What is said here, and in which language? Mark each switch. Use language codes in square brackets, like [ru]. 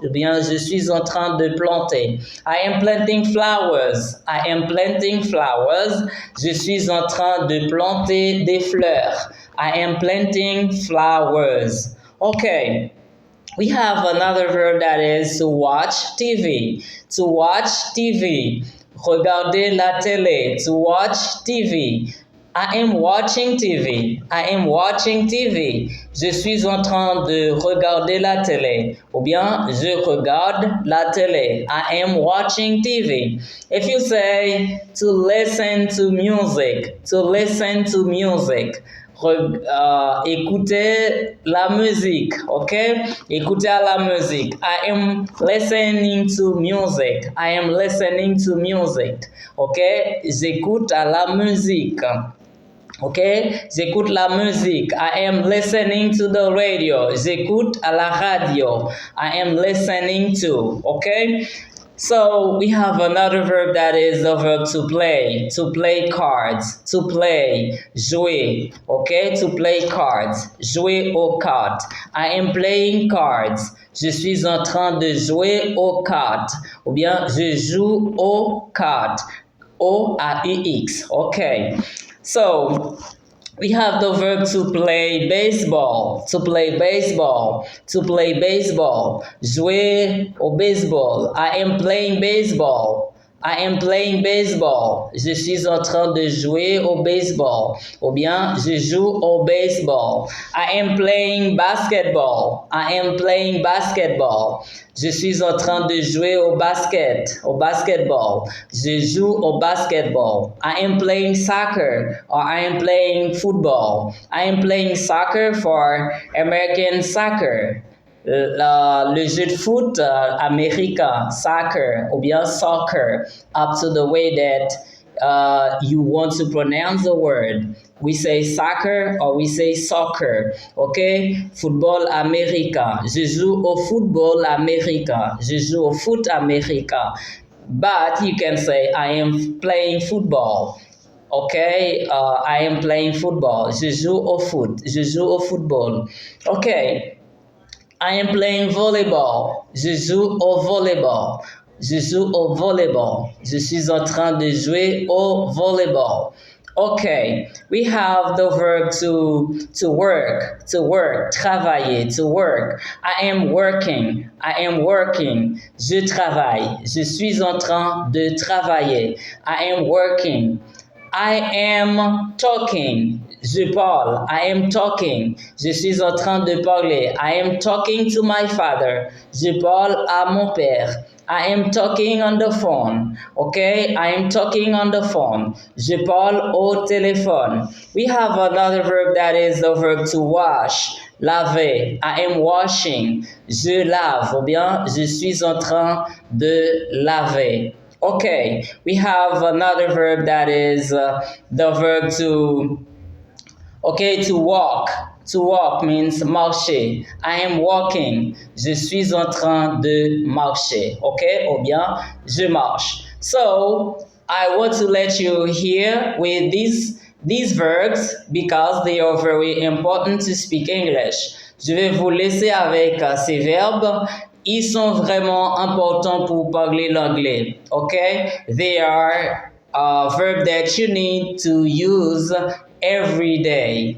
[fr] Bien, je suis en train de planter. [en] I am planting flowers. I am planting flowers. [fr] Je suis en train de planter des fleurs. [en] I am planting flowers. Okay. We have another verb that is to watch TV. To watch TV. [fr] Regarder la télé. [en] To watch TV. I am watching TV. I am watching TV. [fr] Je suis en train de regarder la télé. Ou bien, je regarde la télé. [en] I am watching TV. If you say to listen to music. To listen to music. [fr] Écouter la musique, okay? Écouter la musique. [en] I am listening to music. I am listening to music. Okay? [fr] J'écoute à la musique. [en] Okay? [fr] J'écoute la musique. [en] I am listening to the radio. [fr] J'écoute à la radio. [en] I am listening to. Okay? So, we have another verb that is the verb to play cards, to play, jouer, okay, to play cards, [fr] jouer aux cartes. [en] I am playing cards, [fr] je suis en train de jouer aux cartes, ou bien je joue aux cartes, O-A-U-X, okay. [en] So, we have the verb to play baseball, to play baseball, to play baseball, [fr] jouer au baseball. [en] I am playing baseball. I am playing baseball. [fr] Je suis en train de jouer au baseball. Ou bien, je joue au baseball. [en] I am playing basketball. I am playing basketball. [fr] Je suis en train de jouer au basketball. Je joue au basketball. [en] I am playing soccer or I am playing football. I am playing soccer for American soccer. [fr] Le jeu de foot américain, [en] soccer, [fr] ou bien [en] soccer, up to the way that you want to pronounce the word. We say soccer or we say soccer, okay? [fr] Football américain. Je joue au football américain. Je joue au foot américain. [en] But you can say, I am playing football. Okay, I am playing football. [fr] Je joue au foot. Je joue au football. Okay. [en] I am playing volleyball. [fr] Je joue au volleyball. Je joue au volleyball. Je suis en train de jouer au volleyball. [en] Okay, we have the verb to work, travailler, to work. I am working. [fr] Je travaille. Je suis en train de travailler. [en] I am working. I am talking. [fr] Je parle. [en] I am talking. [fr] Je suis en train de parler. [en] I am talking to my father. [fr] Je parle à mon père. [en] I am talking on the phone. Okay? I am talking on the phone. [fr] Je parle au téléphone. [en] We have another verb that is the verb to wash. Laver. I am washing. [fr] Je lave. Ou bien, je suis en train de laver. [en] Okay, we have another verb that is the verb to walk. To walk means marcher. I am walking. [fr] Je suis en train de marcher. Okay, ou bien je marche. [en] So, I want to let you hear with these verbs because they are very important to speak English. [fr] Je vais vous laisser avec ces verbes. Ils sont vraiment importants pour parler l'anglais. [en] Okay? They are a verb that you need to use every day.